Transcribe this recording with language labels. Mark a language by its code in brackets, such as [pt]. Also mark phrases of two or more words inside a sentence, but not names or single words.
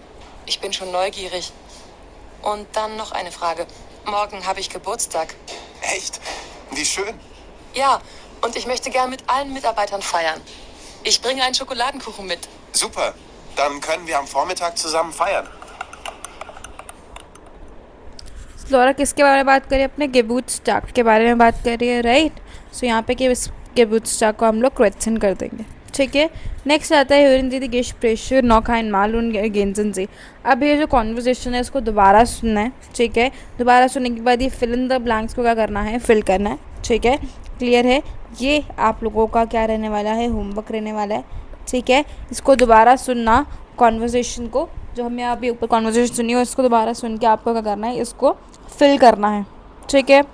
[de] Ich bin schon neugierig. Und dann noch eine Frage. Morgen habe ich Geburtstag. Echt? Wie schön. Ja, und ich möchte gern mit allen Mitarbeitern feiern. Ich bringe einen Schokoladenkuchen mit. Super. Dann können wir am Vormittag zusammen feiern. [hi] फ्लोरा किसके बारे में बात करिए, अपने गेबूट्स्टाक के बारे में बात करिए, राइट। सो यहाँ पे गेबूट्स्टाक को हम लोग क्वेश्चन कर देंगे, ठीक है। नेक्स्ट आता है [de] hören Sie die Gespräche noch einmal und ergänzen Sie। [hi] अब ये जो कॉन्वर्जेसन है इसको दोबारा सुनना है, ठीक है। दोबारा सुनने के बाद ये [en] fill in the blanks [hi] को क्या करना है, फिल करना है, ठीक है। क्लियर है। ये आप लोगों का क्या रहने वाला है, होमवर्क रहने वाला है, ठीक है। इसको दोबारा सुनना, कॉन्वर्जेसन को, जो हमने अभी ऊपर कॉन्वर्जेसन सुनी हो, इसको दोबारा सुन के आपको क्या करना है, इसको फिल करना है, ठीक है।